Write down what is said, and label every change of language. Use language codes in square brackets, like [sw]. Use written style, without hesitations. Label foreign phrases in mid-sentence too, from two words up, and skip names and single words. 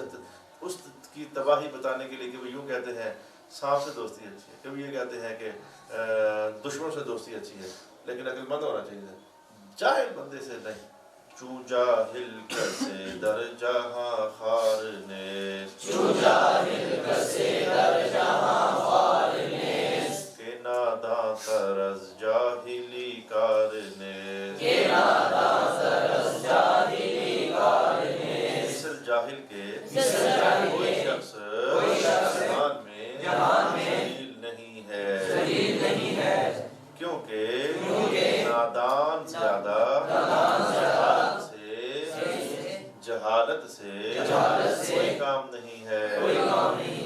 [ur] اس کی تباہی بتانے کے لیے کہ وہ یوں کہتے ہیں سانپ سے دوستی اچھی ہے، کبھی یہ کہتے ہیں کہ دشمنوں سے دوستی اچھی ہے، لیکن عقل مند ہونا چاہیے، جاہل بندے سے نہیں. [fa] چوں جاہل کسے در جہاں خار نیست، چوں جاہل کسے در جہاں خار نیست، کہ ناداں تر از جاہلی کار نیست، کہ ناداں تر از جاہلی کار نیست. [ur] مثل جاہل کے کوئی شخص جہان میں ذلیل نہیں ہے، کیونکہ نادان زیادہ جہالت سے کوئی کام نہیں ہے.